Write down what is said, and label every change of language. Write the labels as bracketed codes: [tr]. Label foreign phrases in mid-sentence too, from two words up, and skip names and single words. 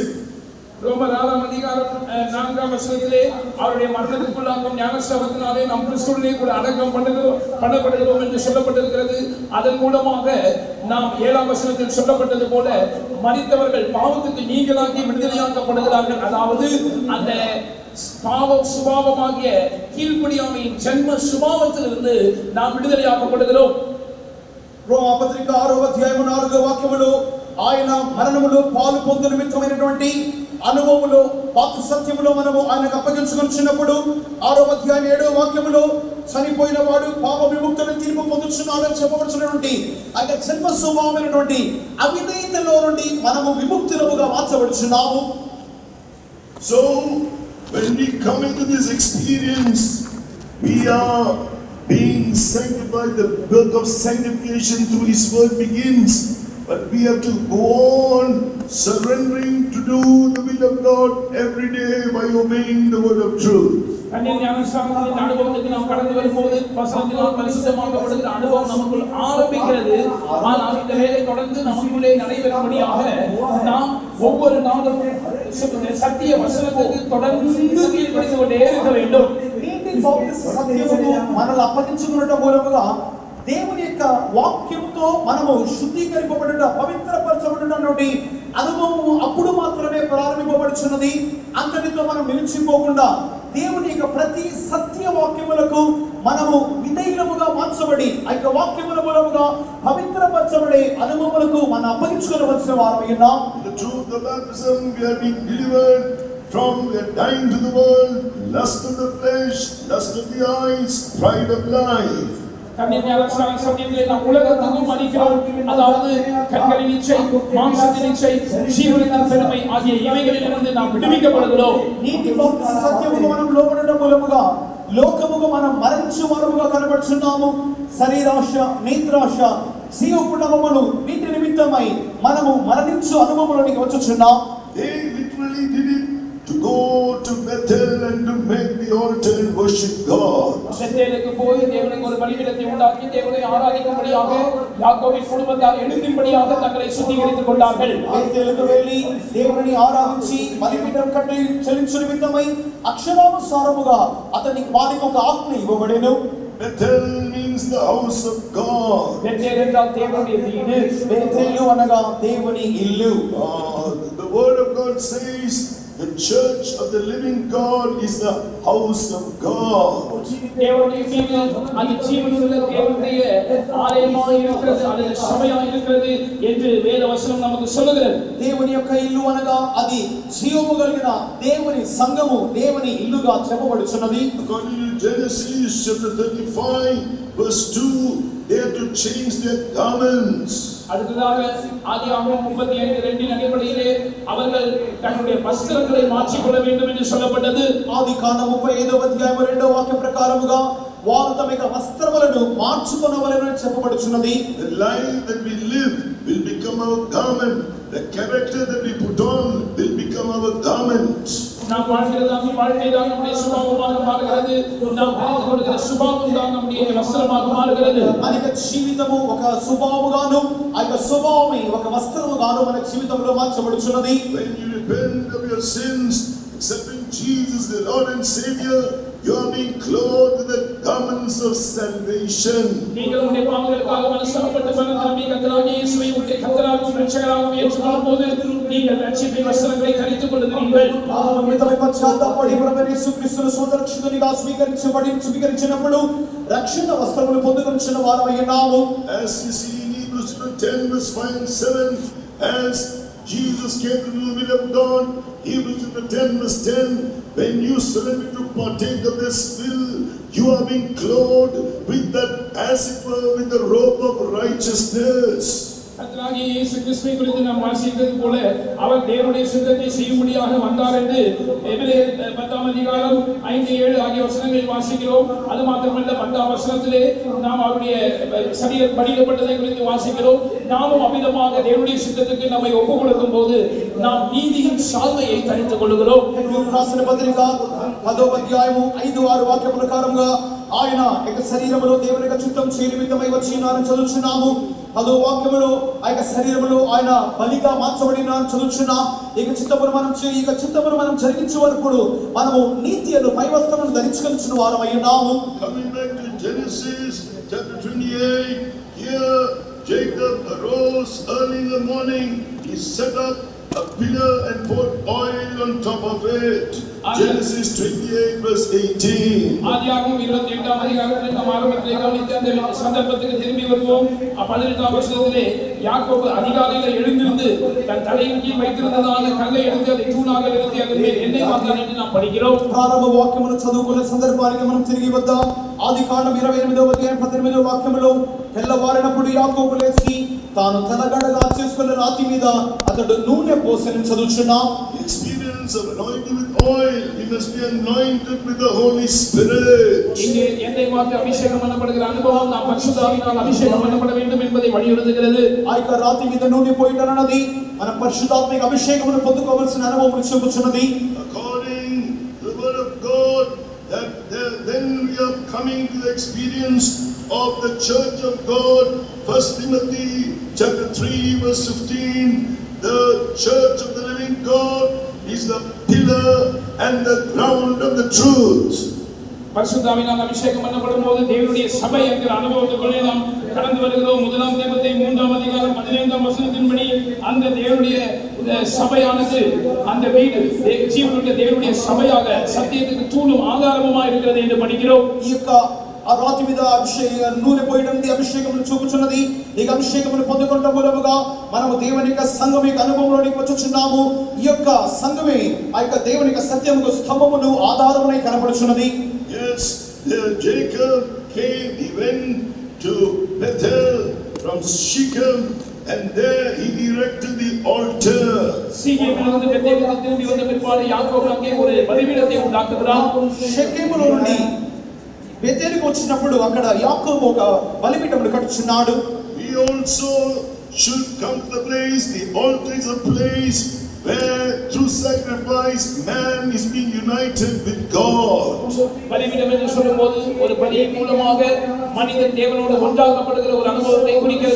[ta] ரோமர் 6ஆம் அதிகாரம் 4ஆம் வசனத்திலே அவருடைய மரணத்துக்குள்ளாகும் ஞானஸ்நானத்தினாலே நாம் கிறிஸ்துவிலே கூட அடக்கம் பண்ணப்படுகிறோம் என்று சொல்லப்பட்டிருக்கிறது. அதன் மூலமாக நாம் 7ஆம் வசனத்தில் சொல்லப்பட்டது போல மரித்தவர்கள் பாவத்துக்கு நீங்களாகி விடுதலையாக்கப்படுகிறார்கள். அதாவது அந்த பாவ சுபாவமாகிய கீழ்ப்படியாமையின் ஜென்ம சுபாவத்திலிருந்து நாம் விடுதலையாக்கப்படுகிறோம். [te] రోమాపత్రిక 6వ అధ్యాయం 4వ వాక్యములో ఆయన మరణములో పాలు పొందు నిమిత్తమైనటువంటి అనుభవములో వాక్య సత్యములో మనము ఆయనకు అప్పగించుకొనుచున్నప్పుడు 6వ అధ్యాయం 7వ వాక్యములో చనిపోయిన వాడు పాప విముక్తుని తీర్పు పొందుచున్నాడని చెప్పబడుచున్నటువంటి ఆ జన్మ స్వభావమైనటువంటి అవిధేయతలో నుండి మనము విముక్తులముగా మార్చబడుచున్నాము. [en] So when we come into this experience, we are being sanctified. The work of sanctification through His word begins, but we have to go on surrendering to do the will of God every day by obeying the word of truth. [ta] தண்ணீர் ஞானஸ்நானத்தின் அனுபவத்துக்கு நாம் கடந்து வரும்போது வசனத்தினால் பரிசுத்தமாக்கப்படுகிற அனுபவம் நமக்குள் ஆரம்பிக்கிறது. ஆனால் இந்த வேலை தொடர்ந்து நமக்குள்ளே நடைபெறும்படியாக நாம் ஒவ்வொரு நாளும் சத்திய வசனத்துக்கு தொடர்ந்து கீழ்ப்படிந்து கொண்டே இருக்க வேண்டும். [te] నీటి బాప్తిస్మ సత్యమును మనల్ని అప్పగించుకున్నట మూలముగా దేవుని యొక్క వాక్యముతో మనము శుద్ధీకరింపబడుట, పవిత్రపరచబడుట అనుభవము అప్పుడు మాత్రమే ప్రారంభింపబడుచున్నది. అంతటితో మనం నిలిచిపోకుండా దేవుని యొక్క ప్రతి సత్య వాక్యములకు మనము విధేయులముగా మార్చబడి ఆ యొక్క వాక్యముల మూలముగా పవిత్రపరచబడే అనుభవములకు మనం అప్పగించుకోవలసిన వారమై ఉన్నాం. [en] The truth of baptism, we are being delivered from we are dying to the world, lust of the flesh, lust of the eyes, pride of life. [ta] சத்தியங்களை நாம் உலகத்துக்கும் அளிக்கிறோம். அதாவது கண்களின் இச்சை, மாம்சத்தின் இச்சை, ஜீவனின் பெருமை ஆகிய இவைகளிலிருந்து நாம் விடுவிக்கப்படுகிறோம். [te] నీటి బాప్తిస్మ సత్యముకు మనం లోబడడం మూలముగా లోకముకు మనం మరణించు వారముగా కనబడుచున్నాము. శరీరాశ, నేత్రాశ, జీవపుటమును వీటి నిమిత్తమై మనము మరణించు అనుభవములోనికి వచ్చుచున్నాం. [en] They literally did it to go to Bethel and to make the altar and worship God. [ta] பெத்தேலுக்கு போய் தேவனுக்கு ஒரு பலிபீடத்தை உண்டாக்கி தேவனை ஆராதிக்கும்படியாக யாக்கோபின் குடும்பத்தார் எழுத்தின்படியாக தங்களை சுத்திகரித்துக் கொண்டார்கள். [te] బెతెలుకు వెళ్ళి దేవుని ఆరాధించి బలిపీఠం కట్టి చెల్లించు నిమిత్తమై అక్షరానుసారముగా అతనికి వారికి ఒక ఆజ్ఞ ఇవ్వబడెను. [en] Bethel means the house of God. [ta] பெத்தேல் என்றால் தேவனுடைய வீடு. [te] బెతెలు అనగా దేవుని ఇల్లు. [en] The word of God says the church of the living God is the house of God. [ta] தேவனுடைய வீடு அது ஜீவனுள்ள தேவனுடைய ஆலயமாக இருக்கிறது, அது சபையாக இருக்கிறது என்று வேத வசனம் நமக்கு சொல்லுகிறது. [te] దేవుని యొక్క ఇల్లు అనగా అది జీవము కలిగిన దేవుని సంఘము, దేవుని ఇల్లుగా చెప్పబడుచున్నది. [en] According to Genesis chapter 35 verse 2, they had to change their garments. [ta] அடுத்ததாக ஆதியாகமம் 35:2 அடிப்படையிலே அவர்கள் தங்களுடைய வஸ்திரங்களை மாற்றிக்கொள்ள வேண்டும் என்று சொல்லப்பட்டது. [te] ఆదికాండం 35వ అధ్యాయం 2వ వాక్య ప్రకారముగా వారు తమ యొక్క వస్త్రములను మార్చుకొనవలెను చెప్పబడుచున్నది. [en] The life that we live will become our garment. The character that we put on will become our garment. [ta] நாம் வாழ்கிறதான வாழ்க்கை தான் நம்முடைய சுபாவமாக மாறுகிறது. நாம் தெரிந்து கொள்கிற சுபாவம் தான் நம்முடைய வஸ்திரமாக மாறுகிறது. [te] మన జీవితము ఒక స్వభావముగాను ఆ యొక్క స్వభావమే ఒక వస్త్రముగాను మన జీవితంలో మార్చబడుచున్నది. [en] When you repent of your sins, accepting Jesus the Lord and Savior, you are being clothed with the garments of salvation. [ta] நீங்கள் உங்களுடைய பாவங்களுக்காக மனஸ்தாபப்பட்டு மனதாபி கர்த்தராகிய இயேசுவை உங்களுடைய கர்த்தராகவும் இரட்சகராகவும் ஏற்றுக்கொள்ளும்போது நீங்கள் ரட்சிப்பின் வஸ்திரங்களை தரித்துக் கொள்கிறீர்கள். [te] పాపమితమై పశ్చాత్తాపడి ప్రభువైన యేసుక్రీస్తును సోదర రక్షకునిగా స్వీకరించినప్పుడు రక్షణ వస్త్రములు పొందుకొనిచున్న వారమై ఉన్నాము. [en] As we see in Hebrews 10 verse 5 and 7, as Jesus came to the will of God, Hebrews 10 verse 10, when you surrender to partake of this will, you are being clothed with that, as it were, with the robe of righteousness. [ta] கர்த்தராகிய இயேசு கிறிஸ்துவை குறித்து நாம் வாசித்தது போல அவர் தேவனுடைய சித்தத்தை செய்யும்படியாக வந்தார் என்று எபிரேயர் 10ஆம் அதிகாரம் 5-7 ஆகிய வசனங்களில் வாசிக்கிறோம். அது மாத்திரமல்ல 10ஆம் வசனத்திலே நாம் அவருடைய சரீரம் பலியிடப்பட்டதை குறித்து வாசிக்கிறோம். நாமும் அமிதமாக தேவனுடைய சித்தத்துக்கு நம்மை ஒப்புக் கொடுக்கும் போது நாம் நீதியின் சால்வையை தரித்துக் கொள்கிறோம். [te] రాసిన పత్రిక 10వ అధ్యాయము 5-6 వాక్య ప్రకారంగా ఆయన యొక్క శరీరములో దేవుని యొక్క చిత్తం చేయ నిమిత్తమై వచ్చినారని చదువుచున్నాము. 10వ వాక్యములో ఆ యొక్క శరీరములో ఆయన బలిగా మార్చబడినారని చదువుచున్నాం. ఈ చిత్తమును మనం జరిగించే వరకు మనము నీతి అను పై వస్త్రమును ధరించుకొనిచున్న వారమై ఉన్నాము. [en] Coming back to Genesis chapter 28, here Jacob arose early in the morning. He set up a pillar and poured oil on top of it. Genesis 28 verse 18. [ta] ஆதியாகமம் 28ஆம் அதிகாரத்தில் நாம் ஆரம்பத்திலே கவனித்த அந்த சந்தர்ப்பத்துக்கு திரும்பி வருவோம். 18ஆம் வசனத்திலே யாக்கோபு அதிகாலையில் எழுந்திருந்து தன் தலையின் கீழ் வைத்திருந்ததான கல்லை எடுத்து அதை தூணாக நிறுத்தி அதன் மேல் எண்ணெய் வார்த்தான் என்று நாம் படிக்கிறோம். [te] ప్రారంభ వాక్యమును చదువుకునే సందర్భానికి మనం తిరిగి వద్దాం. ఆదికాండం 28వ అధ్యాయం 18వ వాక్యములో తెల్లవారినప్పుడు యాకోబు లేచి తాను తలగడగా చేసుకున్న రాతి మీద అతడు నూనె పోసెను చదువుచున్నాం. [en] Experience of anointing with oil. He must be anointed with the Holy Spirit. [ta] இங்கே எண்ணெய் வார்த்து அபிஷேகம் பண்ணப்படுகிற அனுபவம் நாம் பரிசுத்தாவினால் அபிஷேகம் பண்ணப்பட வேண்டும் என்பதை வலியுறுத்துகிறது. [te] ఆ యొక్క రాతి మీద నూనె పోయటన్నది మన పరిశుద్ధాత్మిక అభిషేకమును పొందుకోవాల్సిన అనుభవం చెప్పుచున్నది. [en] According to the word of God, that then we are coming to the experience of the church of God. 1 Timothy chapter 3 verse 15, the church of the living God is the pillar and the ground of the truth. [ta] பரிசுத்தாவினால் அபிஷேகம் பண்ணப்படும் போது தேவனுடைய சபை என்கிற அனுபவத்துக்குள்ளே நாம் கடந்து வருகிறோம். 1 தீமோத்தேயு 3 அதிகாரம் 15 வசனத்தின்படி அந்த தேவனுடைய சபையானது அந்த வீடு ஜீவனுள்ள தேவனுடைய சபையாக சத்தியத்துக்கு தூணும் ஆதாரமுமாய் இருக்கிறது என்று படிக்கிறோம். [te] ఈ యొక్క ఆ రాతి మీద నూనె పోయడానికి అభిషేకమును చూపుచున్నది. ఈ అభిషేకమును పొందుకొనడం మూలముగా మనము దేవుని యొక్క సంఘం యొక్క అనుభవంలోనికి వచ్చుచున్నాము. ఈ యొక్క సంఘమే ఆ యొక్క దేవుని యొక్క సత్యముకు స్తంభమును ఆధారమునై కనబడుచున్నది. [en] Yes, Jacob came, he went to Bethel from Shechem, and there he erected the altar. [ta] சீகேமிலிருந்து பெத்தேலுக்கு திரும்பி வந்த பிற்பாடு யாக்கோபு அங்கே ஒரு பலிபீடத்தை உண்டாக்குகிறார். [te] షెకెములో నుండి బెతేలుకు వచ్చినప్పుడు అక్కడ యాకోబు ఒక బలిపీఠమును కట్టుచున్నాడు. [en] We also should come to the place, the altar is a place where through sacrifice man is being united with God. [ta] பலிபீடம் என்று சொல்லும்போது ஒரு பலியின் மூலமாக மனிதன் தேவனோடு ஒன்றாக்கப்படுகிற ஒரு அனுபவத்தை குறிக்கிறது.